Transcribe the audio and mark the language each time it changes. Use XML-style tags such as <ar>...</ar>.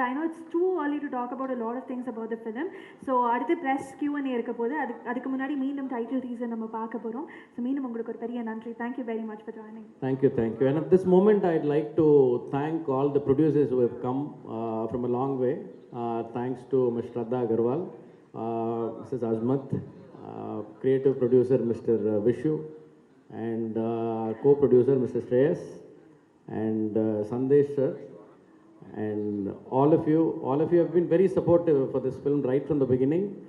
<en>I know it's too early to talk about a lot of things about the film.</en> <ta>So அடுத்து press Q&A இருக்க போது, அதுக்கு முன்னாடி மீண்டும் டைட்டில் டீசர் நம்ம பார்க்க போகிறோம். ஸோ மீண்டும் உங்களுக்கு ஒரு பெரிய நன்றி.</ta> <en>Thank you very much for joining. Thank you. And at this moment I'd like to thank all the producers who have come from a long way. Thanks to Ms. Shraddha Agarwal, Mrs. Azmat, creative producer Mr. Vishu, and co-producer Mr. Shreyas, and Sandesh sir, and all of you have been very supportive for this film right from the beginning.</en>